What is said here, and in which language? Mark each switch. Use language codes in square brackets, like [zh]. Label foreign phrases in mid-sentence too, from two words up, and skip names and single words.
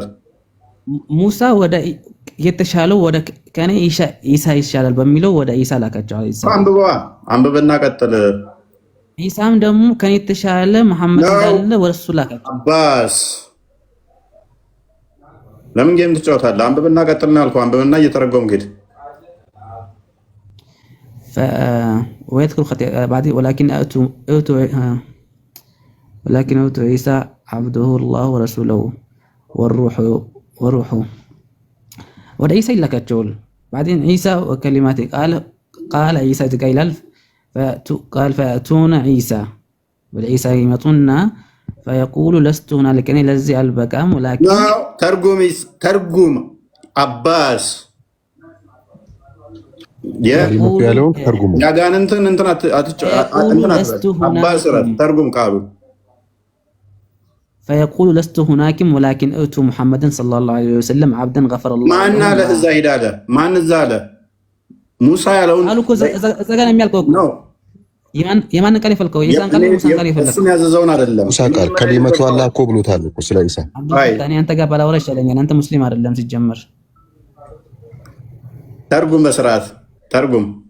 [am] ሙሳ ወደ የተሻለው ወደ ከኔ ኢሳ ይሻላል በሚለው ወደ ኢሳ ላካቸው። አንብበና ቀጥል። ኢሳም ደግሞ ከኔ የተሻለ መሐመድ እንዳለ ወደሱ ላካቸው። አባስ ለምን ጌም ትጫወታለህ? አንብብና ቀጥልና ያልኩህ አንብብና እየተረጎምክ ሄድ። [ar] ويذكر بعدين ولكن أوتوا عيسى عبده الله ورسوله والروح [am] ወደ ኢሳ ይላካቸዋል። [ar] بعدين عيسى وكلماته قال عيسى قال فيأتون عيسى [am] ወደ ኢሳ ይመጡና [ar] فيقول لست هنالك [am] እኔ ለዚህ አልበቃም [ar] ولكن [am] ተርጉም አባስ ያለውን ተርጉም ያጋንንትን አባስ ተርጉም ቃሉ [ar] فيقول لست هناك ولكن أتوا محمدا صلى الله عليه وسلم عبدا غفر الله [am] ማን አለ እዛ ሄዳለ? ማን እዛ አለ? ሙሳ ያለውን አሉ እኮ እዛ ጋር የሚያልቀው እኮ የማን ቃል ይፈልከው? ኢሳን ቃል ሙሳ ቃል ይፈልከው? እሱን ያዘዘውን አይደለም። ሙሳ ቃል [ar] كلمة الله [am] እኮ ብሎታል እኮ ስለ ኢሳ። እኔ አንተ ጋር ባላወራ ይሻለኛል። አንተ ሙስሊም አይደለም ሲጀመር። ተርጉም በስርዓት ተርጉም።